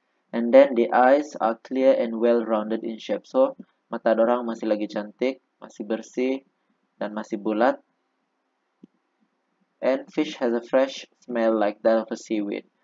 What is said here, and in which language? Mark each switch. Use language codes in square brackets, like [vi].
[en] And then the eyes are clear and well-rounded in shape. [ms] So mata dorang masih lagi cantik, masih bersih dan masih bulat. [en] And fish has a fresh smell like that of a seaweed.